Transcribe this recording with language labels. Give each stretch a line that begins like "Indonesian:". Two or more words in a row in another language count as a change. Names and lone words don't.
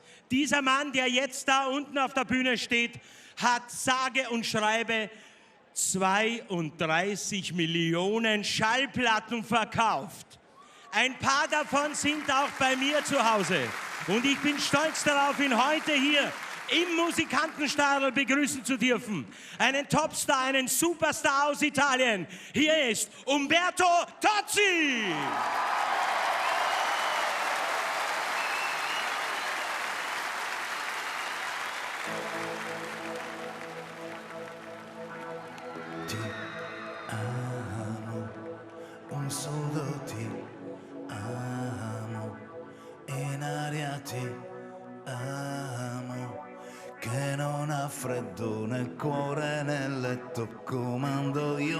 German: Dieser Mann, der jetzt da unten auf der Bühne steht, hat sage und schreibe 32 Millionen Schallplatten verkauft. Ein paar davon sind auch bei mir zu Hause. Und ich bin stolz darauf, ihn heute hier im Musikantenstadel begrüßen zu dürfen. Einen Topstar, einen Superstar aus Italien. Hier ist Umberto Tozzi.
Italian: Ti amo, un solo ti amo, in aria ti amo, che non ha freddo nel cuore nel letto, comando io